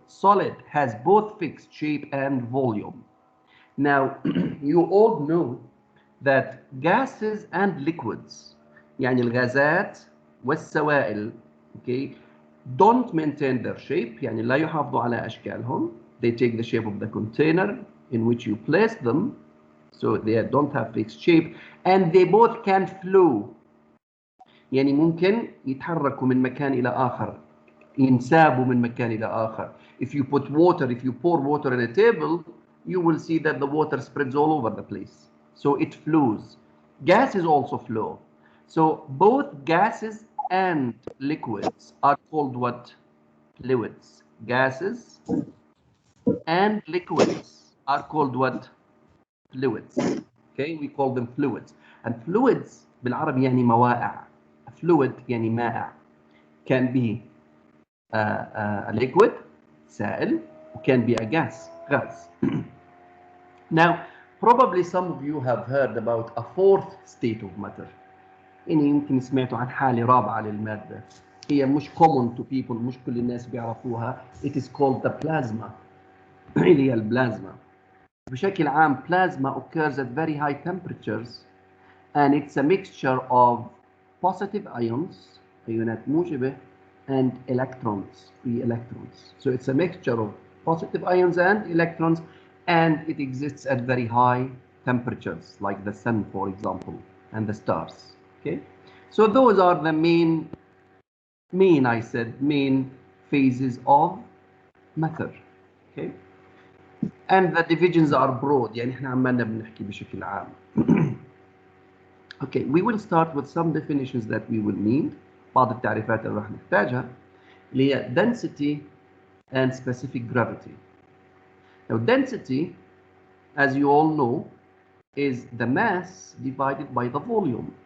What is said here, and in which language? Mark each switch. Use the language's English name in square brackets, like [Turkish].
[English] Solid has both fixed shape and volume. Now, you all know that gases and liquids, [Arabic] يعني الغازات والسوائل, [English] okay, don't maintain their shape, [Arabic] يعني لا يحافظوا على أشكالهم. [English] They take the shape of the container in which you place them, so they don't have fixed shape, and they both can flow. [Arabic] يعني ممكن يتحركوا من مكان إلى آخر, ينسابوا من مكان إلى آخر. [English] If you put water, if you pour water in a table, you will see that the water spreads all over the place. So it flows. Gases also flow. So both gases and liquids are called what? Fluids. Gases and liquids are called what? Fluids. Okay, we call them fluids. [Arabic] And fluids بالعربي يعني موائع. [English] A fluid [Arabic] يعني مائع. [English] Can be a liquid, سائل, can be a gas, غاز. Now, probably some of you have heard about a fourth state of matter. [Arabic] يعني يمكن سمعتوا عن حالة رابعة للمادة. هي مش [English] common to people, [Arabic] مش كل الناس بيعرفوها. [English] It is called the plasma. [Arabic] اللي هي البلازما. بشكل عام [English] plasma occurs at very high temperatures, and it's a mixture of positive ions, [Arabic] أيونات موجبة, [English] and electrons, free electrons. So it's a mixture of positive ions and electrons, and it exists at very high temperatures, like the sun, for example, and the stars. Okay, so those are the main phases of matter. Okay, and the divisions are broad. [Arabic] يعني احنا عمالنا بنحكي بشكل عام. [English] Okay, we will start with some definitions that we will need. [Arabic] بعض التعريفات اللي راح نحتاجها. اللي هي [English] density and specific gravity. Now density, as you all know, is the mass divided by the volume.